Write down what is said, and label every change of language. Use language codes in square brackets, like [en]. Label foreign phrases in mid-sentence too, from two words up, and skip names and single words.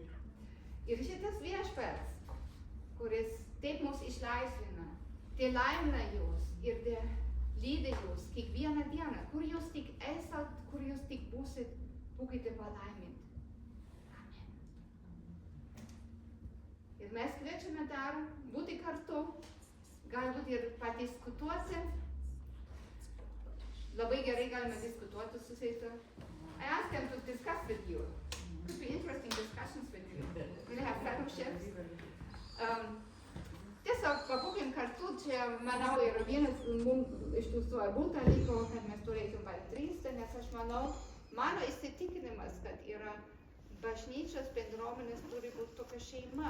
[lt] Ir šitas viešpats, kuris taip mus išlaisvina, tai laimina jūs ir lydi jūs kiekvieną dieną, kur jūs tik esat, kur jūs tik būsit, būkite palaiminti. Amen. Ir mes kviečiame dar būti kartu, galbūt ir padiskutuoti. Labai gerai galime diskutuoti su Seitu. [en] I asked them to discuss with you. Could be interesting discussions with you. We'll have fellowships. [lt] Tiesiog pabūkim kartu, čia, manau, yra vienas iš tų svarbių dalykų, kad mes turėtum bendrystę, nes aš manau, mano įsitikinimas, kad yra bažnyčios bendruomenės turi būti tokia šeima.